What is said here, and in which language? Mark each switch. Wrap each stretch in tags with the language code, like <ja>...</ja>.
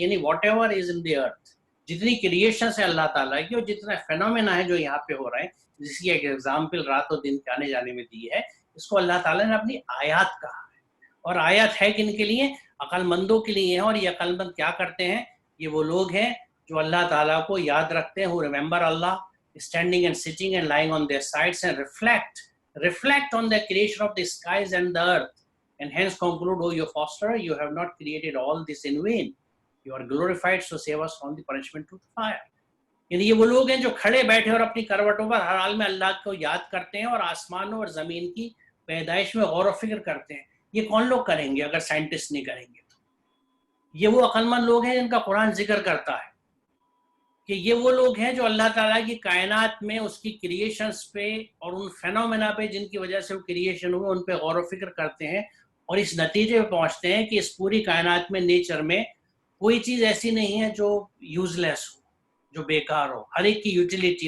<hi>यानी</hi> <en>whatever is in the earth,</en> <hi>जितनी creation है अल्लाह ताला की और जितना फेनोमेना है जो यहाँ पे हो रहे हैं, जिसकी एक एग्जाम्पल रात और दिन के आने जाने में दी है, इसको अल्लाह ताला ने अपनी आयात कहा है। और आयत है किन के लिए? अक्लमंदों के लिए है। और ये अक्लमंद क्या करते हैं? ये वो लोग हैं जो अल्लाह ताला को याद रखते हैं,</hi> <en>who remember Allah, standing and sitting and lying on their sides and reflect on the creation of the skies and the earth, and hence conclude, O you fosterer, you have not created all this in vain. You are glorified, so save us from the punishment to the fire.</en> <hi>यानी ये वो लोग हैं जो खड़े बैठे और अपनी करवटों पर हर हाल में अल्लाह को याद करते हैं और आसमानों और जमीन की पैदाइश में गौर व फिक्र करते हैं। ये कौन लोग करेंगे अगर साइंटिस्ट नहीं करेंगे? तो ये वो अक्लमंद लोग हैं जिनका कुरान जिक्र करता है कि ये वो लोग हैं जो अल्लाह ताला की कायनात में, उसकी क्रिएशंस पे और उन फेनोमेना पे जिनकी वजह से वो क्रिएशन हुए, उन पे गौर व फिक्र करते हैं और इस नतीजे पे पहुंचते हैं कि इस पूरी कायनात में, नेचर में कोई चीज़ ऐसी नहीं है जो यूजलेस हो, जो बेकार हो। हर एक की यूटिलिटी।</hi>